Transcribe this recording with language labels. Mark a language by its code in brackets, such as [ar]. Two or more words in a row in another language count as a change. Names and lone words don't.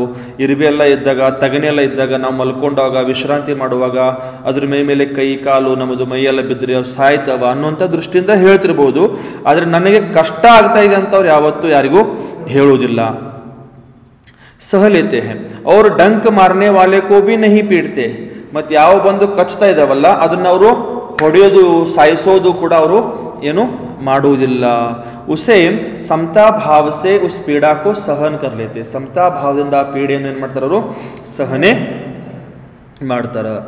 [kn] ಇರುವೆ ಎಲ್ಲ ಇದ್ದಾಗ, ತಗನೆ ಎಲ್ಲ ಇದ್ದಾಗ, ನಾವು ಮಲ್ಕೊಂಡಾಗ, ವಿಶ್ರಾಂತಿ ಮಾಡುವಾಗ ಅದ್ರ ಮೇಲೆ ಕೈ ಕಾಲು ನಮ್ಮದು ಮೈಯೆಲ್ಲ ಬಿದ್ದರೆ ಅವು ಸಾಯ್ತವ ಅನ್ನುವಂಥ ದೃಷ್ಟಿಯಿಂದ ಹೇಳ್ತಿರ್ಬೋದು. ಆದರೆ ನನಗೆ ಕಷ್ಟ ಆಗ್ತಾ ಇದೆ ಅಂತ ಅವ್ರು ಯಾವತ್ತೂ ಯಾರಿಗೂ ಹೇಳುವುದಿಲ್ಲ. [hi] सह लेते हैं और डंक मारने वाले को भी नहीं पीटते. [kn] ಮತ್ತು ಯಾವ ಬಂದು ಕಚ್ತಾ ಇದಾವಲ್ಲ ಅದನ್ನ ಅವರು ಹೊಡೆಯೋದು, ಸಾಯಿಸೋದು ಕೂಡ ಅವರು ಏನು ಮಾಡುವುದಿಲ್ಲ. [hi] उसे समता भाव से उस पीड़ा को सहन कर लेते. [kn] ಸಮತಾ ಭಾವದಿಂದ ಆ ಪೀಡೆಯನ್ನು ಏನು ಮಾಡ್ತಾರೆ ಅವರು ಸಹನೆ ಮಾಡ್ತಾರ.